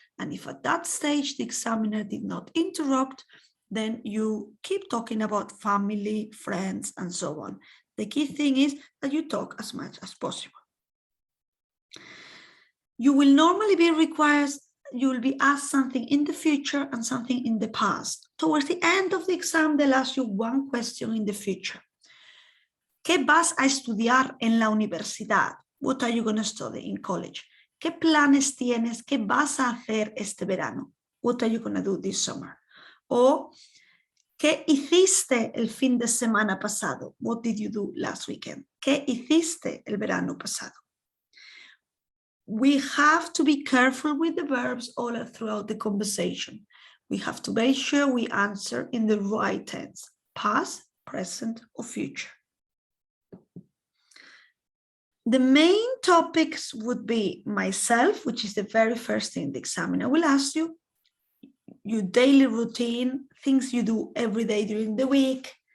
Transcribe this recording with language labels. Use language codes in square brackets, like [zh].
[en] And if at that stage the examiner did not interrupt, then you keep talking about family, friends, and so on. The key thing is that you talk as much as possible. You will normally be required, you will be asked something in the future and something in the past. Towards the end of the exam, they'll ask you one question in the future. [es] ¿Qué vas a estudiar en la universidad? [en] What are you going to study in college? [es] ¿Qué planes tienes? ¿Qué vas a hacer este verano? [en] What are you going to do this summer? [es] O ¿qué hiciste el fin de semana pasado? [en] What did you do last weekend? [es] ¿Qué hiciste el verano pasado? [en] We have to be careful with the verbs all throughout the conversation. We have to make sure we answer in the right tense, past, present, or future. The main topics would be myself, which is the very first thing the examiner will ask you, your daily routine, things you do every day during the week,